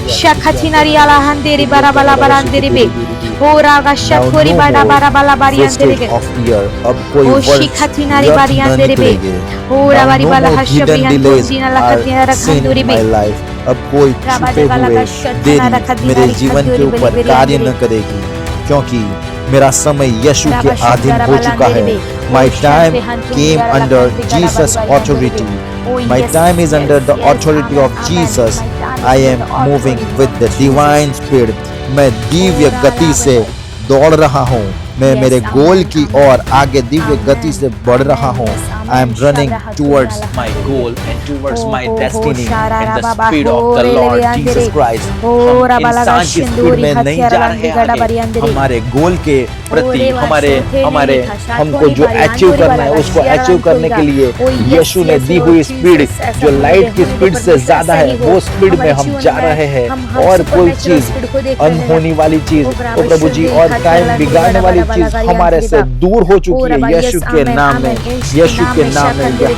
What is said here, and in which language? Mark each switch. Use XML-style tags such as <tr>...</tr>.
<hi>शखचिनारी आला हंदेरी बारा बाला बरांदेरी बे ओ रागा शखोरी बाड़ा बारा बाला बारियांदेरी के ओ शिखचिनारी बारियांदेरी बे ओ रावारी बाला हशबियान कोजीना लखतिया रखंदूरी बे। अब कोई छुपे हुए देरी मेरे जीवन के ऊपर कार्य न करेगी, क्योंकि मेरा समय यीशु के अधीन हो चुका है।</hi> <en>My time came under Jesus' authority. My time is under the authority of Jesus. I am moving with the divine spirit.</en> <hi>मैं दिव्य गति से दौड़ रहा हूँ, मैं मेरे गोल की ओर आगे दिव्य गति से बढ़ रहा हूँ।</hi> <en>I am running towards my goal and towards my destiny in the speed of the Lord Jesus Christ.</en> <hi>हम इंसान की स्पीड में नहीं जा रहे हैं, हमारे गोल के प्रति, हमारे हमको जो अचीव करना है उसको अचीव करने के लिए यीशु ने दी हुई स्पीड जो लाइट की स्पीड से ज्यादा है, वो स्पीड में हम जा रहे हैं। और कोई चीज अनहोनी वाली चीज, ओ प्रभु जी, और टाइम बिगाड़ने वाली चीज हमारे से दूर हो चुकी है यीशु के नाम में, यीशु के नाम में।</hi>